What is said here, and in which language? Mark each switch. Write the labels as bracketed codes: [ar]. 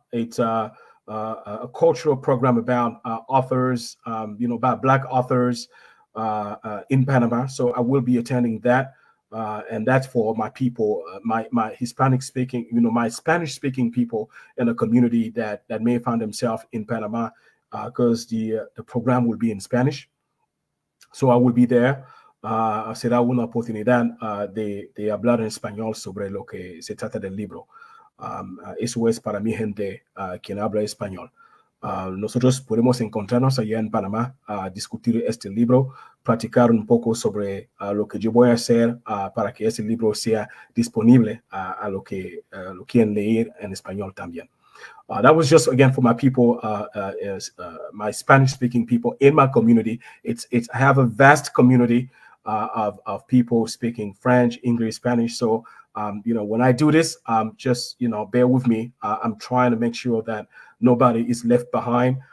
[en] It's a cultural program about authors, about Black authors in Panama. So I will be attending that. And that's for my people, my Hispanic speaking, my Spanish speaking people in the community that may find themselves in Panama, because the program will be in Spanish. So I will be there. [es] Será una oportunidad de hablar en español sobre lo que se trata del libro. Eso es para mi gente quien habla español. Nosotros podemos encontrarnos allá en Panamá a discutir este libro, platicar un poco sobre lo que yo voy a hacer para que ese libro sea disponible a lo que lo quieren leer en español también. [en] That was just again for my people, my Spanish-speaking people in my community. I have a vast community of people speaking French, English, Spanish. So when I do this, just bear with me. I'm trying to make sure that nobody is left behind.